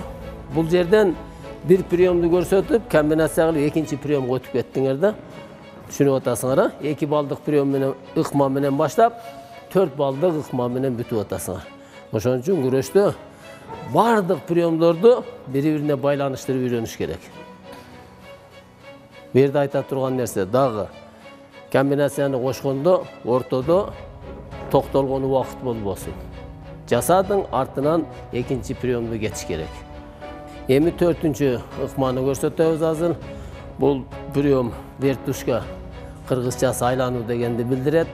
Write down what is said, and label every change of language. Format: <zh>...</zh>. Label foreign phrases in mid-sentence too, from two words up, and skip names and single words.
<ky>Бул жерден бир приемду көрсөтүп, комбинация кылып экинчи приемга өтүп кеттиңер да. Түшүнүп атасыңар, 2 балдык прием менен ыкма менен баштап, 4 балдык ыкма менен бүтүп атасыңар. Ошон үчүн күрөштө бардык приемдорду бири-бирине байланыштырып үйрөнүш керек. Бул жерде айта турган нерсе дагы Комбинацияны кошкондо ортодо токтолгон убакыт болбосун. Жасадың артынан экинчи приемду кетиш керек. Эми 4-чү ыкманы көрсөтөбүз азыр. Бул прием вертушка кыргызчасы айлануу дегенди билдирет.</ky>